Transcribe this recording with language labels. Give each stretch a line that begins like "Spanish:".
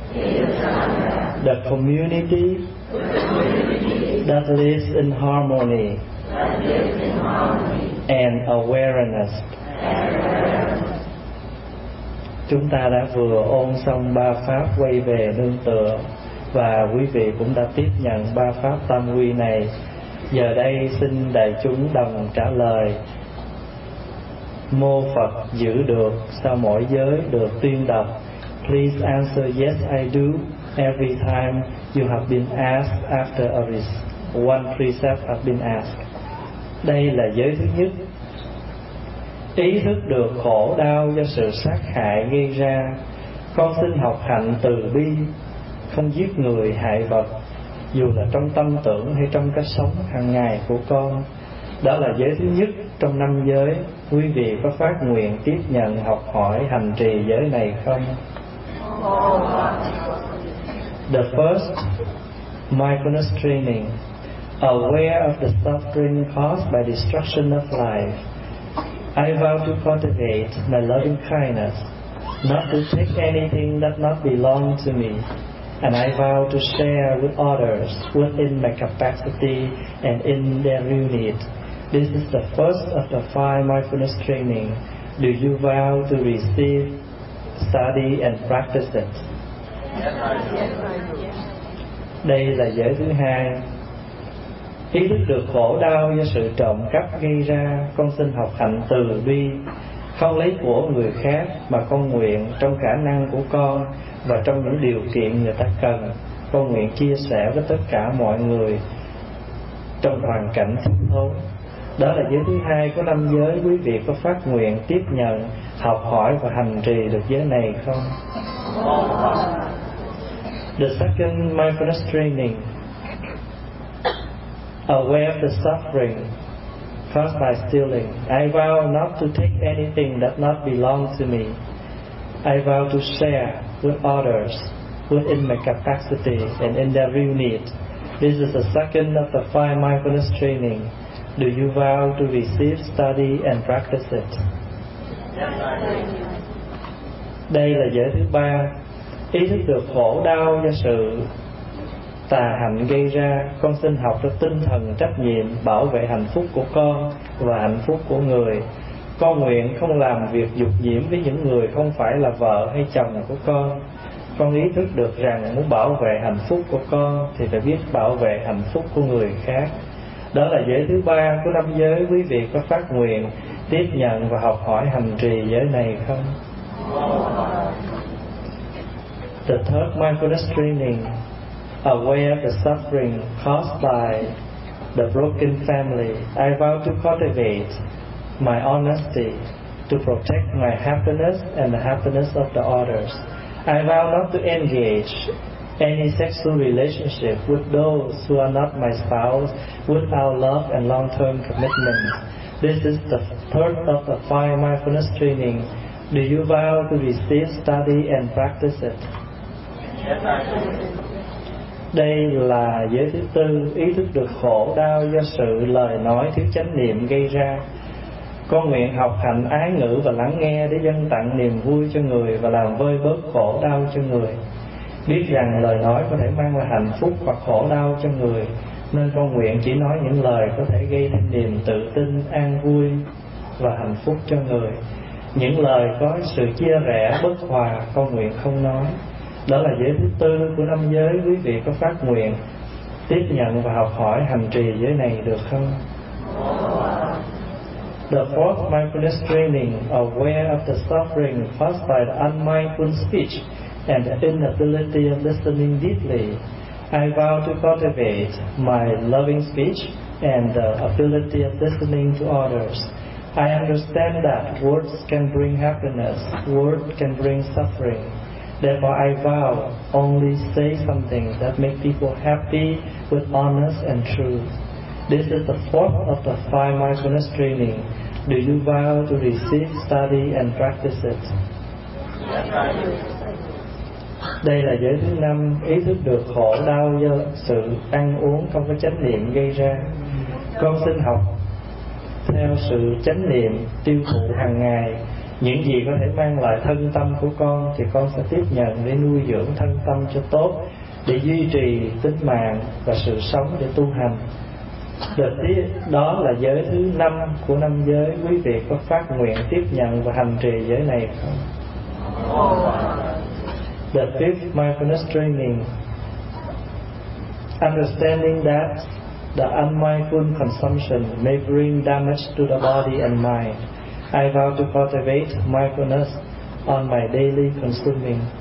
English: The community that lives in harmony and awareness.
Vietnamese: Chúng ta đã vừa ôn xong ba pháp quay về nương tựa, và quý vị cũng đã tiếp nhận ba pháp tam quy này. Giờ đây xin đại chúng đồng trả lời: Mô Phật giữ được sau mỗi giới được tuyên đọc.
English: Please answer yes I do every time you have been asked after every one precept have been asked.
Vietnamese: Đây là giới thứ nhất. Ý thức được khổ đau do sự sát hại gây ra, con xin học hạnh từ bi, không giết người hại vật, dù là trong tâm tưởng hay trong cách sống hàng ngày của con. Đó là giới thứ nhất trong năm giới. Quý vị có phát nguyện tiếp nhận học hỏi hành trì giới này không?
English: The first mindfulness training: aware of the suffering caused by destruction of life. I vow to cultivate my loving kindness, not to take anything that not belong to me, and I vow to share with others within my capacity and in their unit. This is the first of the five mindfulness training. Do you vow to receive, study and practice it?
Vietnamese: Đây là giới thứ hai. Ý thức được khổ đau do sự trộm cắp gây ra, con xin học hạnh từ bi, không lấy của người khác, mà con nguyện trong khả năng của con và trong những điều kiện người ta cần, con nguyện chia sẻ với tất cả mọi người trong hoàn cảnh thiếu thốn. Đó là giới thứ hai của năm giới. Quý vị có phát nguyện tiếp nhận học hỏi và hành trì được giới này không?
English: The second mindfulness training: aware of the suffering caused by stealing. I vow not to take anything that not belong to me. I vow to share with others within my capacity and in their real need. This is the second of the five mindfulness training. Do you vow to receive, study and practice it?
Vietnamese: Đây là giới thứ ba. Ý thức được khổ đau do sự tà hạnh gây ra, con xin học được tinh thần trách nhiệm bảo vệ hạnh phúc của con và hạnh phúc của người. Con nguyện không làm việc dục nhiễm với những người không phải là vợ hay chồng của con. Con ý thức được rằng muốn bảo vệ hạnh phúc của con thì phải biết bảo vệ hạnh phúc của người khác. Đó là giới thứ ba của năm giới. Quý vị có phát nguyện tiếp nhận và học hỏi hành trì giới này không?
English: The third mindfulness training: aware of the suffering caused by the broken family. I vow to cultivate my honesty, to protect my happiness and the happiness of the others. I vow not to engage any sexual relationship with those who are not my spouse without love and long-term commitment. This is the third of the five mindfulness training. Do you vow to receive, study and practice it?
Vietnamese: Đây là giới thứ tư. Ý thức được khổ đau do sự lời nói thiếu chánh niệm gây ra, con nguyện học hành ái ngữ và lắng nghe để dâng tặng niềm vui cho người và làm vơi bớt khổ đau cho người. Biết rằng lời nói có thể mang lại hạnh phúc hoặc khổ đau cho người, nên con nguyện chỉ nói những lời có thể gây thêm niềm tự tin, an vui và hạnh phúc cho người. Những lời có sự chia rẽ, bất hòa, con nguyện không nói. Đó là giới thứ tư của năm giới. Quý vị có phát nguyện tiếp nhận và học hỏi hành trì giới này được không?
English: The fourth mindfulness training: aware of the suffering caused by the unmindful speech and the inability of listening deeply. I vow to cultivate my loving speech and the ability of listening to others. I understand that words can bring happiness, words can bring suffering. Therefore, I vow only say something that makes people happy with honest and truth. This is the fourth of the five mindfulness training. Do you vow to receive, study and practice it?
Vietnamese: Đây là giới thứ năm. Ý thức được khổ đau do sự ăn uống không có chánh niệm gây ra, con xin học theo sự chánh niệm tiêu thụ hàng ngày, những gì có thể mang lại thân tâm của con thì con sẽ tiếp nhận để nuôi dưỡng thân tâm cho tốt, để duy trì tính mạng và sự sống để tu hành. Được tiếp, đó là giới thứ 5 của năm giới. Quý vị có phát nguyện tiếp nhận và hành trì giới này không?
English: The fifth mindfulness training, understanding that the unmindful consumption may bring damage to the body and mind, I vow to cultivate mindfulness on my daily consuming.